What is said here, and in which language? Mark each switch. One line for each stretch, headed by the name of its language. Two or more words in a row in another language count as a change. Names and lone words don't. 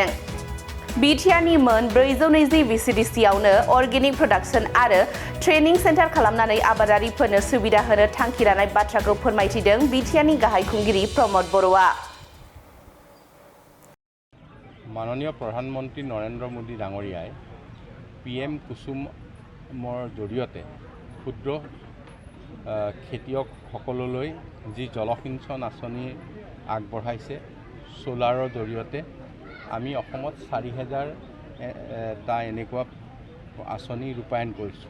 Bodo: बिटिआरनि मोन 420 VCDCआवनो अर्गेनिक प्रडाक्शन आरो ट्रेनिं सेन्टार खालामनानै आबादारिफोरनो सुबिदा होनो थांखि लानाय बाथ्राखौ फोरमायथिदों बिटिआरनि गाहाय खुंगिरि प्रमद बर'आ।
Assamese: মাননীয় প্ৰধানমন্ত্ৰী नरेंद्र मोदी डाঙৰীয়াই PM কুসুমৰ জৰিয়তে ক্ষুদ্ৰ খেতিয়কসকললৈ যি জলসিঞ্চন আঁচনি আগবঢ়াইছে সোলাৰৰ জৰিয়তে আমি অসমত 4,000 টা এনেকুৱা আঁচনি ৰূপায়ণ কৰিছোঁ।